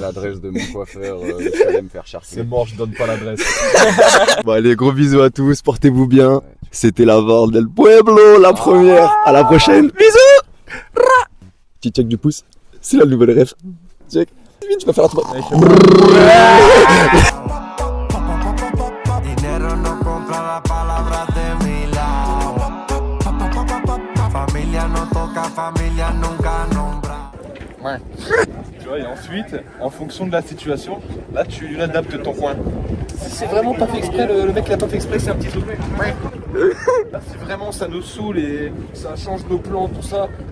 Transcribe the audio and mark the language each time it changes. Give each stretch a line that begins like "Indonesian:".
French: l'adresse de mon coiffeur, je suis allé me faire charcuter. C'est mort, je donne pas l'adresse. Bon allez, gros bisous à tous, portez-vous bien. C'était la VAR del Pueblo, la première. À la prochaine. Bisous. Petit check du pouce. C'est la nouvelle ref. Check. Vite, tu vas faire la troisième.
Spanish: Dinero no compra la palabra de mi lado. Familia no toca, familia nunca nombra.
French: Ouais. Tu vois, et ensuite, en fonction de la situation, là tu adaptes ton coin. Si c'est vraiment pas fait exprès, le mec il a pas fait exprès, c'est un petit truc. Ouais. Là, si vraiment ça nous saoule et ça change nos plans, tout ça.